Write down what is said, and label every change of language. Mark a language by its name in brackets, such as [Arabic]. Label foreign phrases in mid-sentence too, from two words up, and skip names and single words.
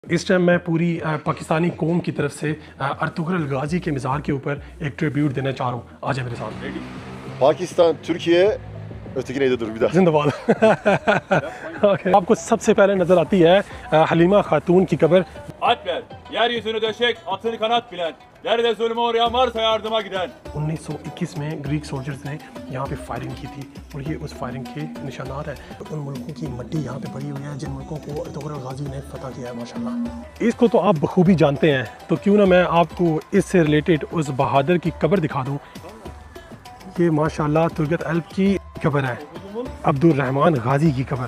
[Urdu] اس ٹائم میں پوری پاکستانی قوم کی طرف سے ارطغرل غازی کے مزار کے اوپر ایک ٹریبیوٹ دینا چاہ رہا ہوں. آ جائے میرے ساتھ. पाकिस्तान, [Turkish] Türkiye, öteki neydi dur bir daha. [Urdu] زندہ باد. okay. آپ کو سب سے پہلے نظر آتی ہے حلیمہ خاتون کی قبر. [Turkish] Alpler, yeryüzünü döşek, atını kanat bilen, nerede zulme uğrayan varsa yardıma giden. [Urdu] 1921 میں [English] Greek soldiers [Urdu] نے یہاں پہ فائرنگ کی تھی اور یہ اس فائرنگ کے نشانات ہے. ان ملکوں کی مٹی یہاں پہ پڑی ہوئی ہے جن ملکوں کو ارطغرل غازی نے فتح کیا ہے ماشاءاللہ. اس کو تو آپ بخوبی جانتے ہیں، تو کیوں نہ میں آپ کو اس سے ریلیٹڈ اس بہادر کی قبر دکھا دوں. یہ ماشاءاللہ ترگت الپ کی قبر ہے، عبدالرحمن غازی کی قبر.